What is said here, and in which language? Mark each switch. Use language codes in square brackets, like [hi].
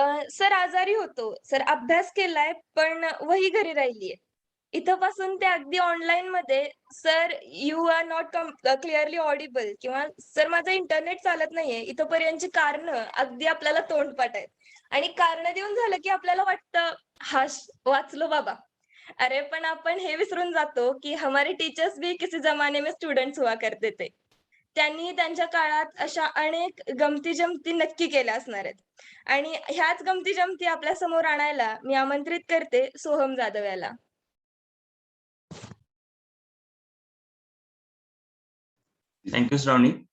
[mr] Sir आजारी होतो. Sir अभ्यास केलाय, पण वही घरी राहिलीये. इथपासून ते अगदी ऑनलाईनमध्ये sir [en] you are not clearly audible [mr] किंवा सर माझं इंटरनेट चालत नाहीये. इथपर्यंतची कारणं अगदी आपल्याला तोंडपाठ आहेत. आणि कारणं देऊन झालं की आपल्याला वाटतं, "हाश, वाचलो बाबा." अरे पण आपण हे विसरून जातो की [hi] हमारे टीचर्स भी किसी जमाने में स्टुडंट्स हुआ करते थे. [mr] त्यांनी त्यांच्या काळात अशा अनेक गमती-जमती नक्की केल्या असणार आहेत. आणि ह्याच गमती-जमती आपल्या समोर आणायला मी आमंत्रित करते सोहम जाधव याला. [en] Thank you Shravani.